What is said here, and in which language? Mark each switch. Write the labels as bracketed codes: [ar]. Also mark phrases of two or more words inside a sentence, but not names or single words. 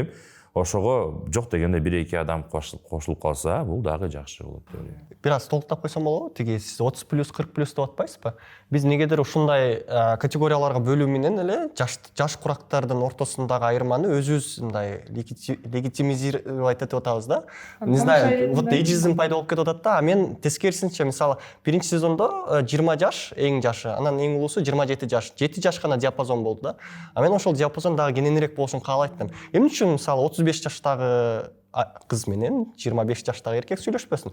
[ky] Ошого жок дегенде 1-2 адам кошулуп калса, бул дагы жакшы болот деп ойлойм. Бир аз толуктап койсом болобу? Тиги сиз 30+, 40+ деп атпайсызбы? Биз негедир ушундай категорияларга бөлүү менен эле жаш курактардын ортосундагы айырманы өзүбүз мындай легитимизировать этип атабыз да. [ru] Не знаю, вот [ky] эйджизм пайда болуп кетип атат да. Мен тескерисинче, мисалы, биринчи сезондо 20 жаш эң жашы, анан эң улуусу 27 жаш. 7 жаш гана диапазон болду да. Мен ошол диапазон дагы кененирээк болушун каалайтмын. Эмне үчүн мисалы 35 жаштагы кыз менен 25 жаштагы эркек сүйлөшпөсүн?